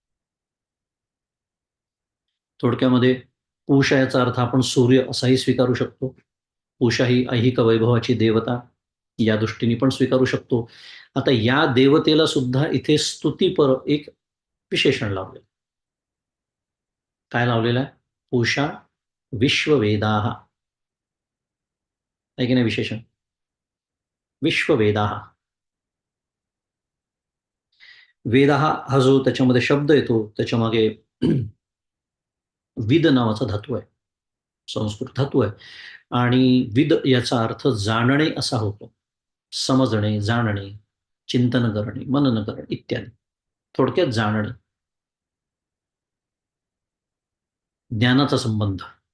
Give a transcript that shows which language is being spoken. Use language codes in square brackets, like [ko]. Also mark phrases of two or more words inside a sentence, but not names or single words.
[mr] थोडक्यामध्ये पूषा याचा अर्थ आपण सूर्य असाही स्वीकारू शकतो. पूषा ही ऐहिक वैभवाची देवता या दृष्टीने पण स्वीकारू शकतो. आता या देवतेला सुद्धा इथे स्तुतीपर एक विशेषण लावलेलं. काय लावलेलं आहे? [sa] पूषा विश्ववेदाः. [mr] आहे की नाही विशेषण? विश्ववेदाः. वेदाः हा जो त्याच्यामध्ये शब्द येतो त्याच्यामागे विद नावाचा धातू आहे. संस्कृत धातू आहे. आणि विद याचा अर्थ जाणणे असा होतो. समजणे, जाणणे, चिंतन करणे, मनन करणे इत्यादी. थोडक्यात जाणणे, ज्ञानाचा संबंध.